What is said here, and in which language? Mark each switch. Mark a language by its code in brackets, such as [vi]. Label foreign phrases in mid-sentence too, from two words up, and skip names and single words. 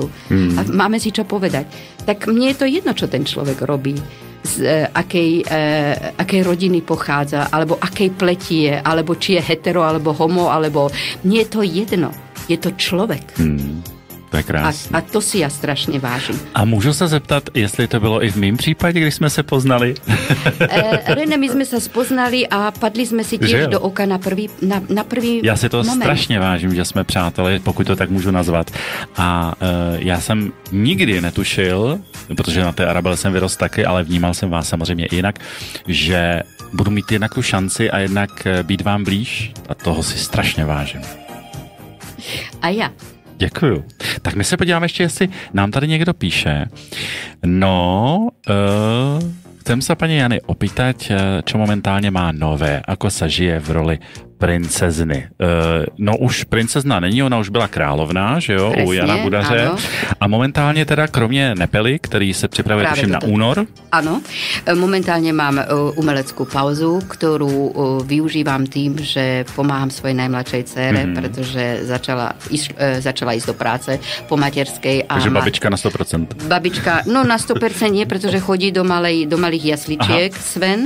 [sk] A máme si čo povedať. Tak mne je to jedno, čo ten človek robí, z akej rodiny pochádza, alebo akej pleti je, alebo či je hetero, alebo homo, alebo mne je to jedno. Je to človek. [cs] To je krásné. [sk] A to si ja strašne vážim. [cs] A můžu se zeptat, jestli to bylo i v mým případě, když jsme se poznali? [sk] René, my jsme se spoznali a padli jsme si tiež do oka na prvý [cs] Já si to [sk] moment. [cs] strašně vážím, že jsme přátelé, pokud to tak můžu nazvat. A já jsem nikdy netušil, protože na té Arabele jsem vyrost taky, ale vnímal jsem vás samozřejmě jinak, že budu mít jednak tu šanci a jednak být vám blíž. A toho si strašně vážím. [sk] A ja. [cs] Děkuju. Tak my se podíváme ještě, jestli nám tady někdo píše. No, [sk] chcem sa pani Jany opýtať, čo momentálně má nové, ako sa žije v roli princezny. [cs] No už princezna není, ona už byla královná, že jo, u Jana Budaře. Ano. A momentálně teda kromě Nepely, který se připravuje tuším na únor. [sk] Áno, momentálne mám umeleckú pauzu, ktorú využívam tým, že pomáham svojej najmladšej dcére, pretože začala ísť do práce po materskej. Takže babička na 100%. Babička, no na 100% nie, pretože chodí do malých jasličiek, Sven.